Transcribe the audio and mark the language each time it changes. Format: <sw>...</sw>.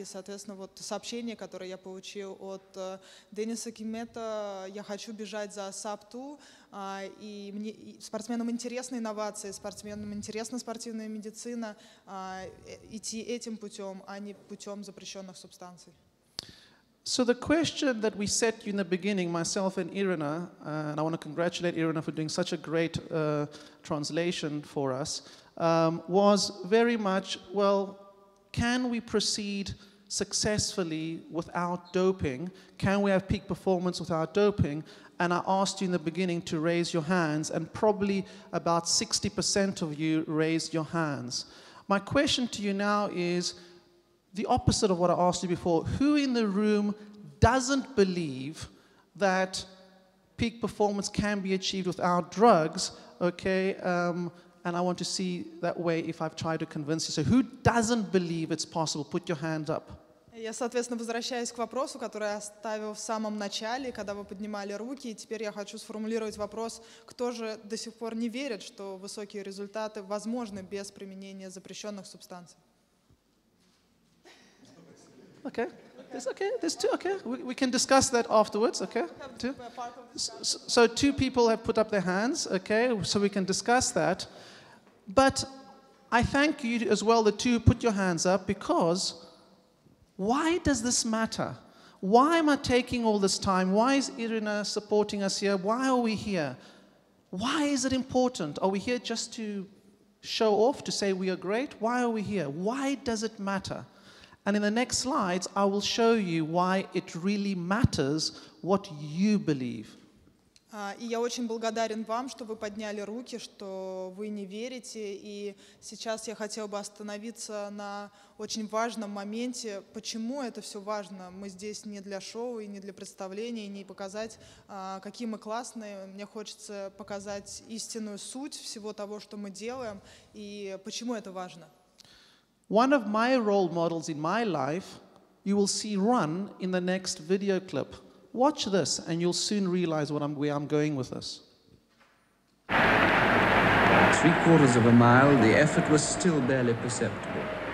<ru>И, соответственно, вот сообщение, которое я получил от Дениса Кимета, я хочу бежать за sub-2, и спортсменам интересны инновации, спортсменам интересна спортивная медицина, идти этим путем, а не путем запрещенных субстанций.</ru> <en>So the question that we set you in the beginning, myself and Irina, and I want to congratulate Irina for doing such a great translation for us, was very much, well, can we proceed successfully without doping? Can we have peak performance without doping? And I asked you in the beginning to raise your hands, and probably about 60% of you raised your hands. My question to you now is the opposite of what I asked you before. Who in the room doesn't believe that peak performance can be achieved without drugs? Okay, and I want to see that way if I've tried to convince you. So who doesn't believe it's possible? Put your hand up.</en> <ru>Я, соответственно, возвращаюсь к вопросу, который я оставил в самом начале, когда вы поднимали руки, и теперь я хочу сформулировать вопрос, кто же до сих пор не верит, что высокие результаты возможны без применения запрещенных субстанций?</ru> <en>Okay, there's okay. There's two. Okay, we can discuss that afterwards. Okay, two. So two people have put up their hands. Okay, so we can discuss that. But I thank you as well, the two who put your hands up, because why does this matter? Why am I taking all this time? Why is Irina supporting us here? Why are we here? Why is it important? Are we here just to show off, to say we are great? Why are we here? Why does it matter? And in the next slides, I will show you why it really matters what you believe.</en> <ru>И я очень благодарен вам, что вы подняли руки, что вы не верите. И сейчас я хотела бы остановиться на очень важном моменте, почему это все важно. Мы здесь не для шоу и не для представления, и не показать, какие мы классные. Мне хочется показать истинную суть всего того, что мы делаем, и почему это важно.</ru> <en>One of my role models in my life, you will see run in the next video clip. Watch this and you'll soon realize where I'm going with this. 3/4 of a mile, the effort was still barely perceptible.</en>